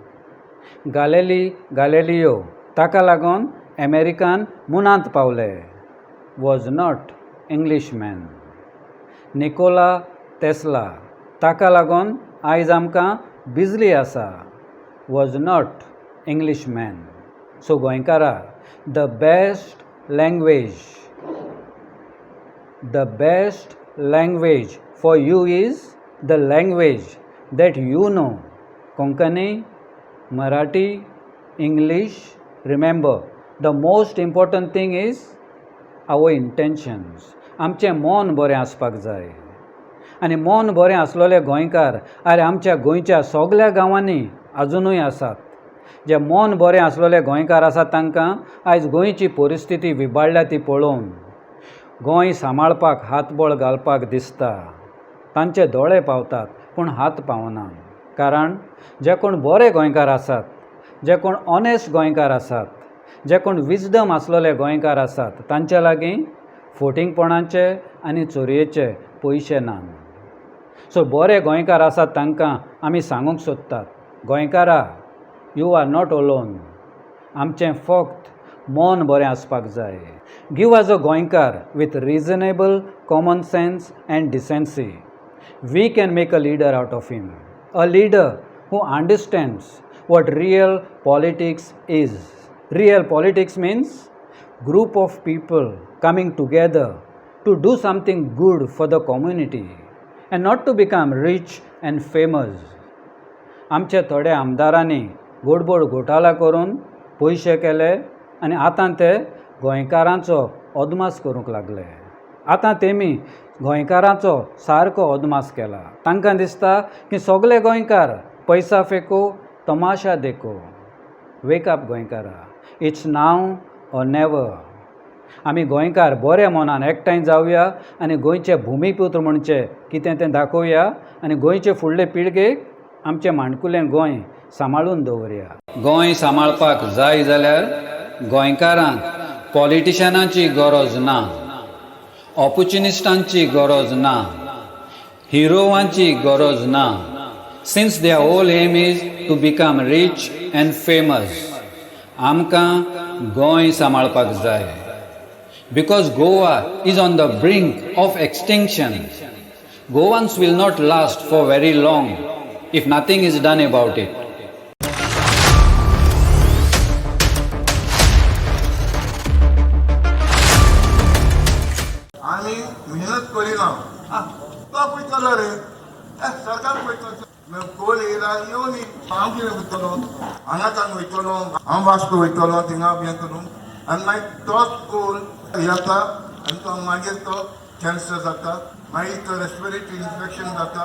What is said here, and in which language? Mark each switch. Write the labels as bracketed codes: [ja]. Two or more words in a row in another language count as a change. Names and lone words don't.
[kok] गॅलिलियो ताका लागून अमेरिकान मुनांत पावले, [en] was not Englishman. [kok] निकोला टेस्ला ताका लागून आयज आमकां बिजली आसा, [en] was not Englishman. [kok] सो गोंयकारा, [en] द बेस्ट language for you is the language that you know. Konkani, Marathi, English. Remember, the most important thing is our intentions. [kok] आमचें मन बरें आसपाक जाय. आनी मन बरें आसलोले गोंयकार आरे आमच्या गोंयच्या सगळ्या गांवांनी अजुनूय आसात. जे मन बरें आसलोले गोंयकार आसात तांकां आयज गोंयची परिस्थिती विबाडल्या ती पळोवन गोंय सांबाळपाक हातबळ घालपाक दिसता. तांचे दोळे पावतात पूण हात पावना. कारण जे कोण बरे गोंयकार आसात, जे कोण ऑनेस्ट गोंयकार आसात, जे कोण विजडम आसलोले गोंयकार आसात तांचे लागीं फोटिंगपणाचे आनी चोरयेचे पयशे नात. सो बरे गोंयकार आसात तांकां आमी सांगूंक सोदतात, गोंयकारा [en] you are not alone. [kok] आमचें फक्त मन बरें आसपाक जाय. [en] Give as a Goenkar with reasonable common sense and decency we can make a leader out of him. A leader who understands what real politics is. Real politics means group of people coming together to do something good for the community and not to become rich and famous. [kok] आमचे थोडे आमदारांनी गोडबोड घोटाळा करून पयशे केले आनी आतां ते गोंयकारांचो अदमास करूंक लागले. आतां तेमी गोंयकारांचो सारको अदमास केला. तांकां दिसता की सगळे गोंयकार [hi] पैसा फेको तमाशा देखो. [en] Wake up [kok] गोंयकारा, [en] it's now or never. [kok] आमी गोंयकार बऱ्या मनान एकठांय जावया आनी गोंयचे भुमिपुत्र म्हणचे कितें तें दाखोवया आनी गोंयचे फुडले पिळगेक आमचें माणकुलें गोंय सांबाळून दवरया. गोंय सांबाळपाक जाय जाल्यार गोंयकारांक पॉलिटिशनांची गरज ना, ऑपॉर्च्युनिस्टांची गरज ना, हिरोवांची गरज ना. [en] Since their whole aim is to become rich and famous, [kok] आमकां गोंय सांबाळपाक जाय. [en] Because Goa is on the brink of extinction. Goans will not last for very long if nothing is done about it. [kok] आमी मेहनत करिना तो पळयतलो रे सरकार पळयतलो. कोल येयला येवन हांव कितें वयतलो हांगाच्यान वयतलो हांव वास्को वयतलो थिंगा हें करून आनी मागीर तोच कोल येता आनी तो मागीर तो कॅन्सर जाता, मागीर तो [en] respiratory infection [kok] जाता.